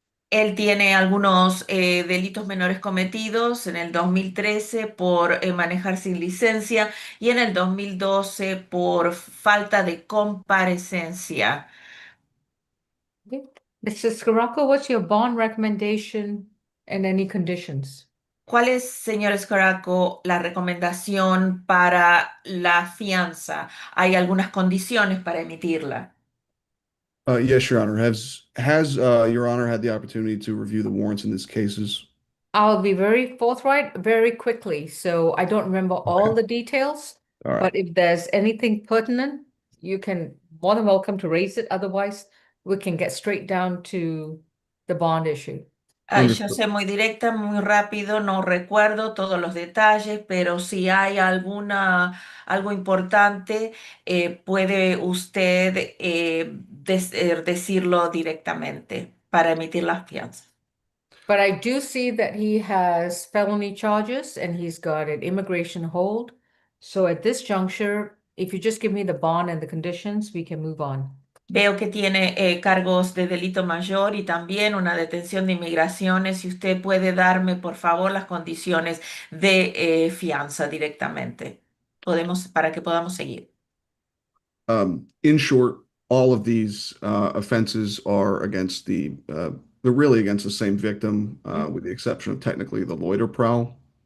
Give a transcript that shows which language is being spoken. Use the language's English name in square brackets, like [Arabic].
[Spanish] Él tiene algunos delitos menores cometidos en el 2013 por manejar sin licencia y en el 2012 por falta de comparecencia. [English] Okay. Mr. Scirocco, what's your bond recommendation and any conditions? [Spanish] ¿Cuál es, señor Escoraco, la recomendación para la fianza? ¿Hay algunas condiciones para emitirla? [English] Yes, Your Honor. Has Your Honor had the opportunity to review the warrants in these cases? I'll be very forthright, very quickly, so I don't remember all the details. All right. But if there's anything pertinent, you can more than welcome to raise it. Otherwise, we can get straight down to the bond issue. [Spanish] Yo [English] Understood. [Spanish] sé muy directa, muy rápido, no recuerdo todos los detalles, pero si hay algo importante, puede usted decirlo directamente para emitir las fianzas. [English] But I do see that he has felony charges and he's got an immigration hold. So at this juncture, if you just give me the bond and the conditions, we can move on. [Spanish] Veo que tiene cargos de delito mayor y también una detención de inmigraciones. Si usted puede darme, por favor, las condiciones de fianza directamente, para que podamos seguir. [English] In short, all of these offenses are against they're really against the same victim, with the exception of technically the loiter prowl.